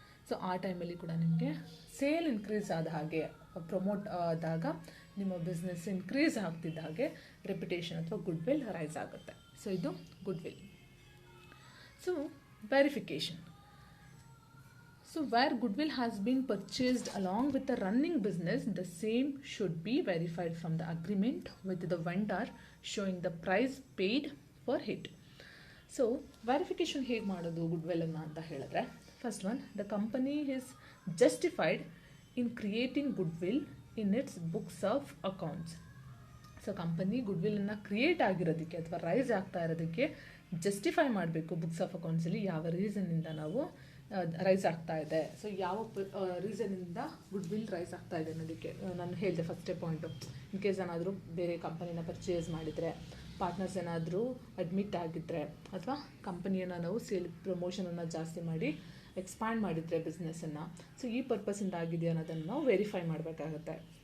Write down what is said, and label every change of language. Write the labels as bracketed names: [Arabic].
[Kannada] So ಆ ಟೈಮಲ್ಲಿ ಕೂಡ ನಿಮಗೆ ಸೇಲ್ ಇನ್ಕ್ರೀಸ್ ಆದ ಹಾಗೆ, ಪ್ರಮೋಟ್ ಆದಾಗ ನಿಮ್ಮ ಬಿಸ್ನೆಸ್ ಇನ್ಕ್ರೀಸ್ ಆಗ್ತಿದ್ದ ಹಾಗೆ ರೆಪ್ಯುಟೇಷನ್ ಅಥವಾ ಗುಡ್ ವಿಲ್ ರೈಸ್ ಆಗುತ್ತೆ. ಸೊ ಇದು good will. [English] So verification. So where goodwill has been purchased along with the running business, the same should be verified from the agreement with the vendor showing the price paid for it. [Kannada] So verification ಹೇಗೆ ಮಾಡೋದು good ವಿಲ್ಲನ್ನು ಅಂತ ಹೇಳಿದ್ರೆ, [English] first one, the company is justified in creating goodwill in its books of accounts. [Kannada] So company ಗುಡ್ವಿಲ್ಲನ್ನು create ಆಗಿರೋದಕ್ಕೆ ಅಥವಾ rice ಆಗ್ತಾ ಇರೋದಕ್ಕೆ justify ಮಾಡಬೇಕು books of ಅಕೌಂಟ್ಸಲ್ಲಿ ಯಾವ ರೀಸನ್ನಿಂದ ನಾವು ರೈಸ್ ಆಗ್ತಾ ಇದೆ. ಸೊ ಯಾವ ರೀಸನ್ನಿಂದ ಗುಡ್ ವಿಲ್ ರೈಸ್ ಆಗ್ತಾ ಇದೆ ಅನ್ನೋದಕ್ಕೆ ನಾನು ಹೇಳಿದೆ ಫಸ್ಟೇ ಪಾಯಿಂಟು. ಇನ್ ಕೇಸ್ ಏನಾದರೂ ಬೇರೆ ಕಂಪನಿನ ಪರ್ಚೇಸ್ ಮಾಡಿದರೆ, ಪಾರ್ಟ್ನರ್ಸ್ ಏನಾದರೂ ಅಡ್ಮಿಟ್ ಆಗಿದ್ದರೆ, ಅಥವಾ ಕಂಪನಿಯನ್ನು ನಾವು ಸೇಲ್ ಪ್ರಮೋಷನನ್ನು ಜಾಸ್ತಿ ಮಾಡಿ ಎಕ್ಸ್ಪ್ಯಾಂಡ್ ಮಾಡಿದರೆ ಬಿಸ್ನೆಸ್ಸನ್ನು, ಸೊ ಈ ಪರ್ಪಸಿಂದ ಆಗಿದೆಯಾ ಅನ್ನೋದನ್ನು ನಾವು ವೆರಿಫೈ ಮಾಡಬೇಕಾಗುತ್ತೆ.